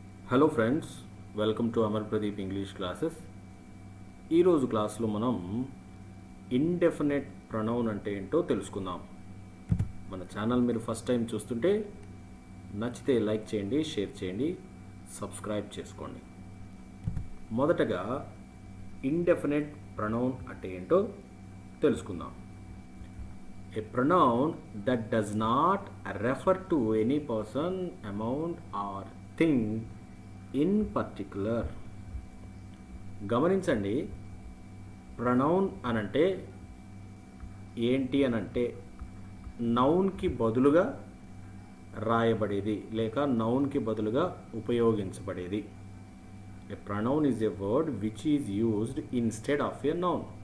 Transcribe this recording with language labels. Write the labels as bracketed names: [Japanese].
[English] hello friends, welcome to [Telugu] Amar Pradeep English classes. ఈరోజు క్లాస్లో మనం ఇండెఫినెట్ ప్రొనౌన్ అంటే ఏంటో తెలుసుకుందాం. మన ఛానల్ మీరు ఫస్ట్ టైం చూస్తుంటే నచ్చితే లైక్ చేయండి, షేర్ చేయండి, సబ్స్క్రైబ్ చేసుకోండి. మొదటగా ఇండెఫినెట్ ప్రొనౌన్ అంటే ఏంటో తెలుసుకుందాం. [English] A pronoun that does not refer to any person, amount or thing in particular. [Telugu] గమనించండి, ప్రొనౌన్ అనంటే ఏంటి అనంటే నౌన్కి బదులుగా రాయబడేది లేక నౌన్కి బదులుగా ఉపయోగించబడేది. [English] A pronoun is a word which is used instead of a noun.